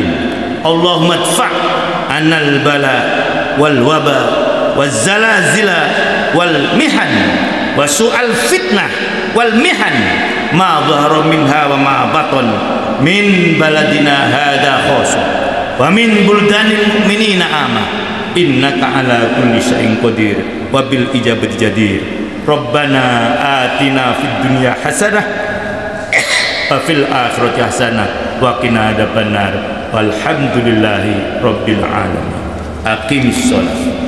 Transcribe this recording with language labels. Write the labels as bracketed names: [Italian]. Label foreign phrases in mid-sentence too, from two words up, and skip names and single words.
[Arabic] اللهم ادفع عنا البلاء والوباء والزلازل والمحن وسوء الفتنة والمحن ما ظهر منها وما بطن من بلدنا هذا خاصة ومن بلدان المؤمنين عامة إنك على كل شيء قدير وبالإجابة جدير. ربنا آتنا في الدنيا حسنة وفي الآخرة حسنة وقنا عذاب النار والحمد لله رب العالمين. أقم الصلاة.